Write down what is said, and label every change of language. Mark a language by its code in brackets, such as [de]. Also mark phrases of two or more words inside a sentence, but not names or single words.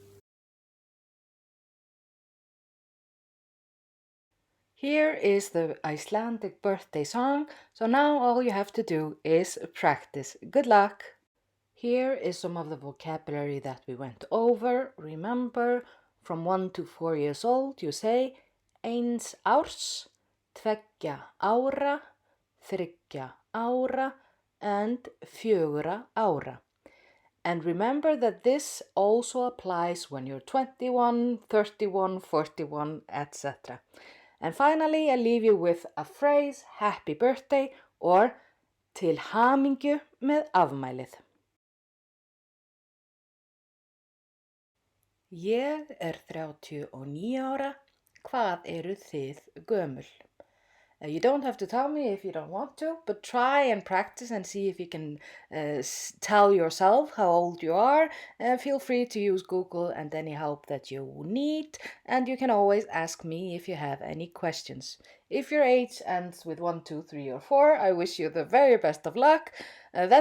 [en] Here is the Icelandic birthday song, so now all you have to do is practice. Good luck! Here is some of the vocabulary that we went over. Remember, from 1 to 4 years old, you say [is] eins árs, tveggja ára, þriggja ára, [en] and [is] fjögurra ára. [en] And remember that this also applies when you're 21, 31, 41, etc. And finally, I leave you with a phrase, happy birthday, or [is] til hamingju með afmælið. Ég 39 ára, hvað eruð þið gömul? [en] You don't have to tell me if you don't want to, but try and practice and see if you can tell yourself how old you are. Feel free to use Google and any help that you need, and you can always ask me if you have any questions. If your age ends with 1, 2, 3, or 4, I wish you the very best of luck.